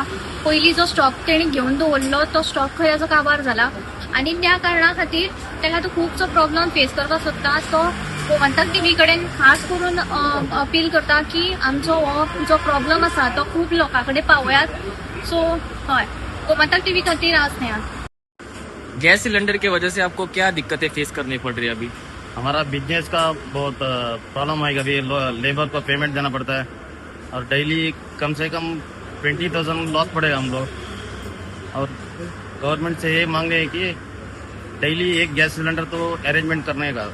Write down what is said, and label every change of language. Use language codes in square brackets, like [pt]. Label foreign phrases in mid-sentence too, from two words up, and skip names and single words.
[kok] पयलीं जो स्टॉक तेणी घेवन दवरलो तो स्टॉक खंय असो काबार जाला आणि त्या कारणां खातीर ताका तो खूबसो [en] problem face [kok] करपाक सोदता. तो गोमंतक टीव्ही कडेन खास करून अपील करता की आमचो हो जो प्रॉब्लम आसा तो खूब लोकां कडेन पावयात. सो हय, गोमंतक टीव्ही खातीर हांव स्नेहा. [en] gas cylinder [hi] की वजह से आपको क्या दिक्कतें फेस करनी पड़ रही है अभी? हमारा बिजनेस का बहुत प्रॉब्लम है. कभी लेबर को पेमेंट देना पड़ता है और डेली कम से कम 20,000 लॉस पड़ेगा हम लोग. और गवर्नमेंट से ये मांग रहे हैं कि डेली एक [en] gas cylinder [hi] तो अरेंजमेंट करने का.